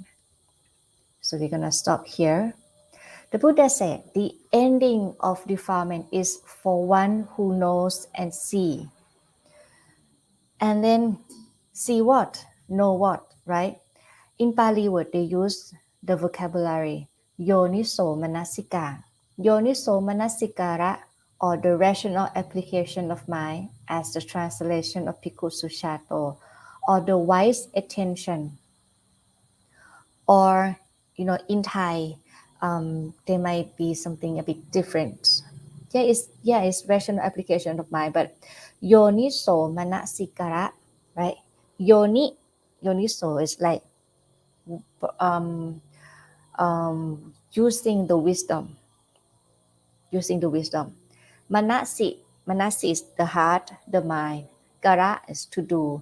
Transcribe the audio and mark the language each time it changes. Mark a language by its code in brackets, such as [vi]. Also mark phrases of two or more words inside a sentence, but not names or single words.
[en] So we're going to stop here. The Buddha said the ending of defilement is for one who knows and see. And then see what? Know what, right? In Pali word, they use the vocabulary [pi] yoniso manasika. Yoniso manasikara, [en] or the rational application of mind, as the translation of Bhikkhu Sujato, or the wise attention, or in Thai, there might be something a bit different. It's rational application of mind, but [pi] yoniso manasikara, [en] right? Yoniso is like um, using the wisdom. Manasi is the heart, the mind. Kara is to do.